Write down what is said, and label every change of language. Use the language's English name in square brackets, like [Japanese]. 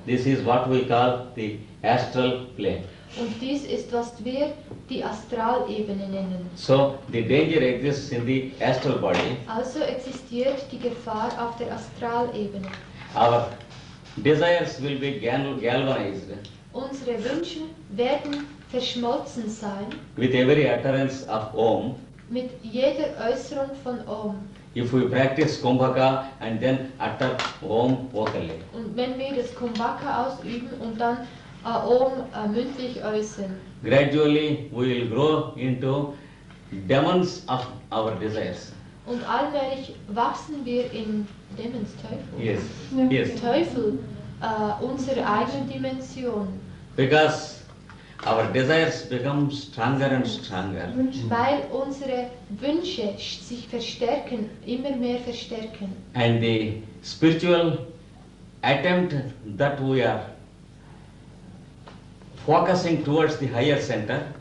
[English] This is what we call the astral plane. [German] Und dies ist, was wir die Astralebene nennen. [English] So the danger exists in the astral body. [German] Also existiert die Gefahr auf der Astralebene. [English] Our desires will be galvanized [German] Unsere Wünsche werden verschmolzen sein [English] with every utterance of Om. [German] mit jeder Äußerung von Om. [English] If we practice Kumbhaka and then utter Om vocally. [German] Und wenn wir das Kumbhaka ausüben und dann Om mündlich äußern, [English] Gradually we will grow into demons of our desires. [German] Und allmählich wachsen wir in Demons, Teufel. [English] Yes, yes. [German] Teufel, unsere eigene Dimension. [English] Because our desires become stronger and stronger. [German] Weil unsere Wünsche sich verstärken, immer mehr verstärken. [English] And the spiritual attempt that we are focusing towards the higher center